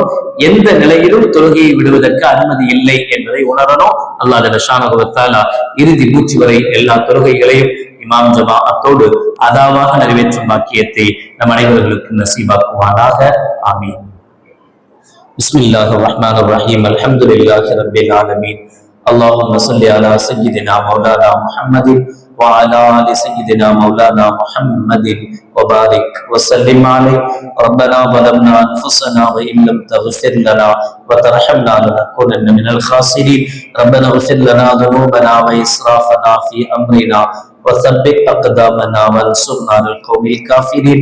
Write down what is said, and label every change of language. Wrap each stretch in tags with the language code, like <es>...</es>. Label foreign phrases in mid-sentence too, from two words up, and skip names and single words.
<ta>எந்த நிலையிலும் தொழுகையை விடுவதற்கு அனுமதி இல்லை என்பதை உணரணும்.</ta> <ar>الله جل تعالى</ar> <ta>இறுதி மூச்சு வரை எல்லா தொழுகைகளையும் இமாம் ஜமாஅத்தோடு அதாவாக நிறைவேற்றும் பாக்கியத்தை நம் அனைவர்களுக்கும் நசீபாக்குவானாக.</ta> <ar>آمين. بسم الله الرحمن الرحيم. الحمد لله رب العالمين. اللهم صل على سيدنا مولانا محمد وعلى آل سيدنا مولانا محمد وبارك وسلم عليه. ربنا ظلمنا أنفسنا وإن لم تغفر لنا وترحمنا لنكونن من الخاسرين. ربنا اغفر لنا ذنوبنا وإسرافنا في أمرنا وثبت أقدامنا وانصرنا على القوم الكافرين.</ar>